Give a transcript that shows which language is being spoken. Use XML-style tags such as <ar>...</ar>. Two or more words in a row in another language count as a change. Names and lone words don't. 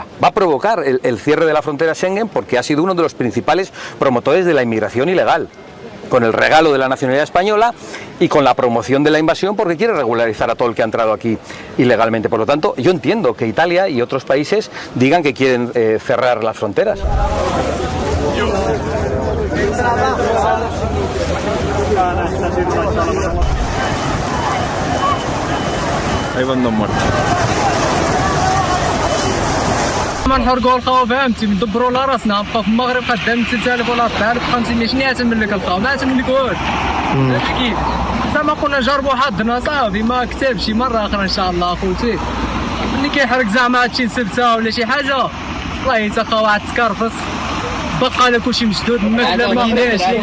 <es>Va a provocar el cierre de la frontera Schengen porque ha sido uno de los principales promotores de la inmigración ilegal, con el regalo de la nacionalidad española y con la promoción de la invasión porque quiere regularizar a todo el que ha entrado aquí ilegalmente. Por lo tanto, yo entiendo que Italia y otros países digan que quieren cerrar las fronteras. Ahí van dos muertos.</es> <ar>ما نحرقوا الخوا فهمتي ندبروا على راسنا نبقى في المغرب خدام 3000 ولا 4500 شنو يعتمد لك الخوا ما يعتمد لك والو كيف زعما قلنا نجربوا حظنا صافي ما كتبش مره اخرى ان شاء الله اخوتي ملي كيحرق زعما هادشي سبته ولا شي حاجه والله حتى خوا واحد تكرفس بقى لك كلشي مشدود الماكله ما كايناش</ar>